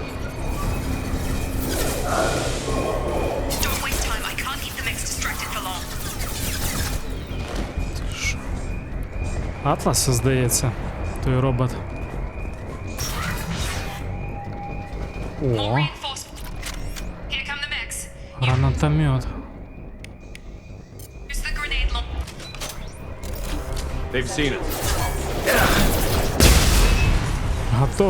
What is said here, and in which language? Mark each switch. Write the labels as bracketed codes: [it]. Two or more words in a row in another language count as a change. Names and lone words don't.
[en] Don't waste time. I can't keep the mechs distracted for long. [uk] Атлас, здається. Той робот. [en] More [uk] О, [en] reinforcements. Here come the mechs. [uk] гранатомет. [en] They've seen us. [uk] Готово.